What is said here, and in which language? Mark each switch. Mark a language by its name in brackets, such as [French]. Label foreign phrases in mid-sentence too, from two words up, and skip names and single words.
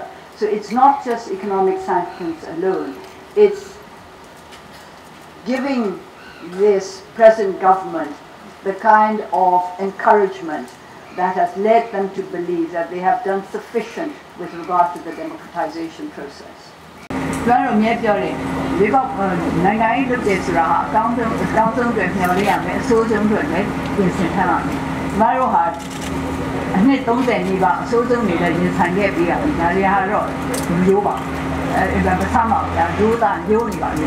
[English] So it's not just economic sanctions alone, it's giving this present government the kind of encouragement that has led them to believe that they have done sufficient with regard to the democratization process. [Burmese] ကျွန်တော်မြဲပြောတယ်ဒီကနိုင်ငံရေးလုပ်တယ်ဆိုတာအကောင်းဆုံးတွေမျှော်လင့်ရမယ်အဆိုးဆုံးတွေလည်းပြင်ဆင်ထားရမယ်။ကျွန်တော်ဟာအနှစ်30နီးပါးအဆိုးဆုံးတွေလည်းရင်ဆိုင်ခဲ့ပြီးရတယ်။ဒါတွေကတော့ရိုးပါအဲ့ဒါပထမကရိုးသားရိုးနေပါလေဒီ